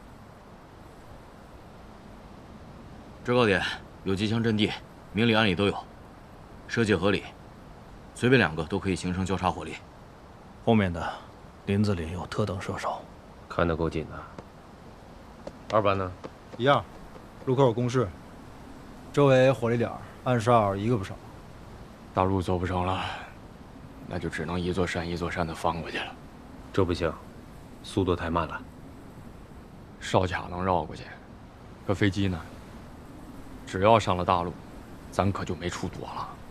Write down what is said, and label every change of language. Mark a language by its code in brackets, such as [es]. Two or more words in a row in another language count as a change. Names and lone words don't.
[zh] 制高點有機槍陣地，明裡暗裡都有，設計合理，隨便2個都可以形成交叉火力。後面的林子裡有特等射手，看得夠緊的。2班呢？一樣，路口有工事。周圍火力點，暗哨一個不少。大路走不成了，那就只能一座山一座山的翻過去了。這不行，速度太慢了。哨卡能繞過去，可飛機呢？只要上了大路，咱可就沒處躲了。